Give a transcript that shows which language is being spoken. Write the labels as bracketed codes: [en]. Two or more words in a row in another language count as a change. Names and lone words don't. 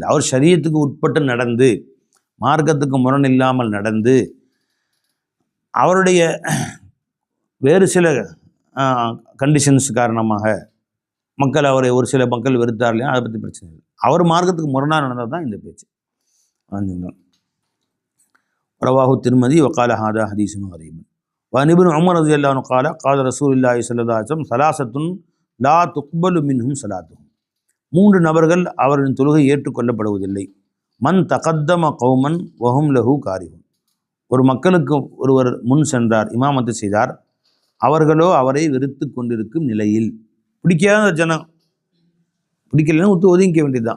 [ta] அவர் ஷரியத்துக்கு உட்பட்டு நடந்து, மார்க்கத்துக்கு முரண் இல்லாமல் நடந்து, அவருடைய வேறு சில கண்டிஷன்ஸ் காரணமாக மக்கள் அவரை ஒரு சில மக்கள் வெறுத்தார் இல்லையா, அதை பற்றி பிரச்சனை இல்லை. அவர் மார்க்கத்துக்கு முரணாக நடந்தால் தான் இந்த பேச்சு. [ar] رواه الترمذي وقال هذا حديث كريم. وعن ابن عمر رضي الله عنه قال قال رسول الله صلى الله عليه وسلم ثلاثة لا تقبل منهم صلاتهم. [ta] 3 நபர்கள் அவரின் தொழுகை ஏற்றுக்கொள்ளப்படுவதில்லை. [ar] من تقدم قوما وهم له كارهون, [ta] ஒரு மக்களுக்கு ஒருவர் முன் சென்றார், இமாமத்தை செய்தார், அவர்களோ அவரை வெறுத்து கொண்டிருக்கும் நிலையில், பிடிக்காத ஜனம், பிடிக்கலன்னு ஒதுங்கிக்க வேண்டியதுதான்.